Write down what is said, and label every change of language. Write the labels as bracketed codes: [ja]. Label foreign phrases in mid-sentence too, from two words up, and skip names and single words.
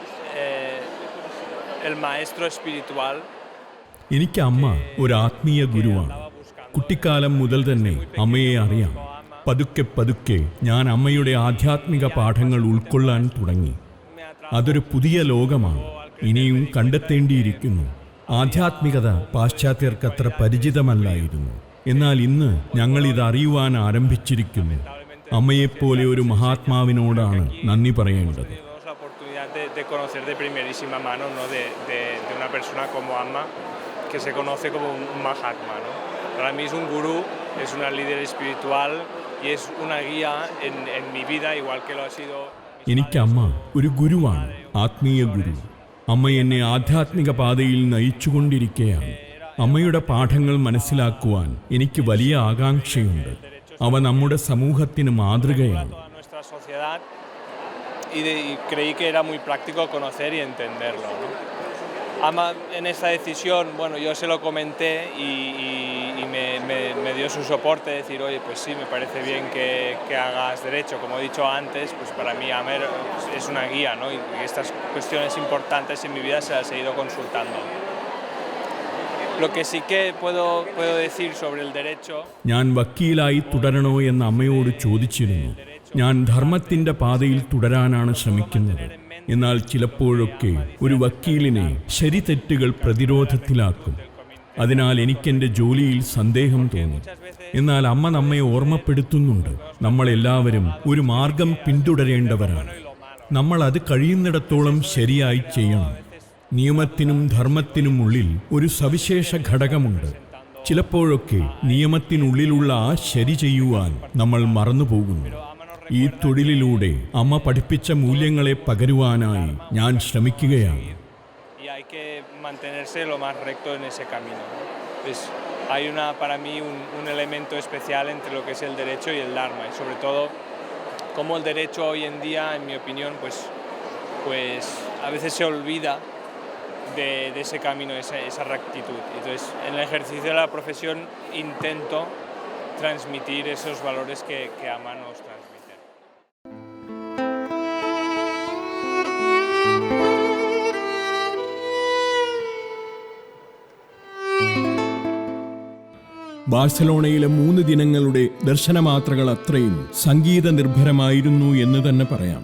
[es] el maestro espiritual. [ml] എനിക്ക് അമ്മ ഒരു ആത്മീയ ഗുരുവാണ്. കുട്ടിക്കാലം മുതൽ തന്നെ അമ്മയെ അറിയാം. പതുക്കെ പതുക്കെ ഞാൻ അമ്മയുടെ ആധ്യാത്മിക പാഠങ്ങൾ ഉൾക്കൊള്ളാൻ തുടങ്ങി. അതൊരു പുതിയ ലോകമാണ്, ഇനിയും കണ്ടെത്തേണ്ടിയിരിക്കുന്നു. ആധ്യാത്മികത പാശ്ചാത്യർക്കത്ര പരിചിതമല്ലായിരുന്നു. എന്നാൽ ഇന്ന് ഞങ്ങളിത് അറിയുവാൻ ആരംഭിച്ചിരിക്കുന്നു. അമ്മയെപ്പോലെ ഒരു മഹാത്മാവിനോടാണ് നന്ദി പറയേണ്ടത്. [es] De conocer de primerísima mano, ¿no? de una persona como Amma, que se conoce como un Mahatma, ¿no? Para mí es un gurú, es una líder espiritual y es una guía en mi vida, igual que lo ha sido. [ml] എനിക്ക് അമ്മ ഒരു ഗുരുവാണ്, ആത്മീയ ഗുരു. അമ്മ എന്നെ ആധ്യാത്മിക പാതയിൽ നയിച്ചുകൊണ്ടിരിക്കുകയാണ്. അമ്മയുടെ പാഠങ്ങൾ മനസ്സിലാക്കുവാൻ എനിക്ക് വലിയ ആകാംക്ഷയുണ്ട്. അവ നമ്മുടെ സമൂഹത്തിന് മാതൃകയാണ്. [es] Y creí que era muy práctico conocer y entenderlo, ¿no? Amma, en esta decisión, bueno, yo se lo comenté y me dio su soporte, decir, oye, pues sí, me parece bien que hagas derecho. Como he dicho antes, pues para mí Amma es una guía, ¿no? Y estas cuestiones importantes en mi vida se las he ido consultando. Lo que sí que puedo decir sobre el derecho. [ml] ഞാൻ വക്കീലായി തുടരണോ എന്ന് അമ്മയോട് ചോദിച്ചിരുന്നു. ഞാൻ ധർമ്മത്തിന്റെ പാതയിൽ തുടരാനാണ് ശ്രമിക്കുന്നത്. എന്നാൽ ചിലപ്പോഴൊക്കെ ഒരു വക്കീലിനെ ശരിതെറ്റുകൾ പ്രതിരോധത്തിലാക്കും. അതിനാൽ എനിക്കെൻ്റെ ജോലിയിൽ സന്ദേഹം തോന്നി. എന്നാൽ അമ്മ നമ്മെ ഓർമ്മപ്പെടുത്തുന്നുണ്ട്, നമ്മളെല്ലാവരും ഒരു മാർഗം പിന്തുടരേണ്ടവരാണ്. നമ്മൾ അത് കഴിയുന്നിടത്തോളം ശരിയായി ചെയ്യണം. നിയമത്തിനും ധർമ്മത്തിനും ഉള്ളിൽ ഒരു സവിശേഷ ഘടകമുണ്ട്. ചിലപ്പോഴൊക്കെ നിയമത്തിനുള്ളിലുള്ള ആ ശരി ചെയ്യുവാൻ നമ്മൾ മറന്നുപോകുന്നു. ഈ തൊഴിലിലൂടെ അമ്മ പഠിപ്പിച്ച മൂല്യങ്ങളെ പകരുവാനായി ഞാൻ ശ്രമിക്കുകയാണ്. [es] Y hay que mantenerse lo más recto en ese camino, ¿no? Pues hay para mí un elemento especial entre lo que es el derecho y el Dharma, y sobre todo como el derecho hoy en día, en mi opinión, pues a veces se olvida de ese camino, esa rectitud. Entonces, en el ejercicio de la profesión intento transmitir esos valores que Amma nos transmite. [ml] ബാഴ്സലോണയിലെ 3 ദിനങ്ങളുടെ ദർശനമാത്രകൾ അത്രയും സംഗീത നിർഭരമായിരുന്നു എന്ന് തന്നെ പറയാം.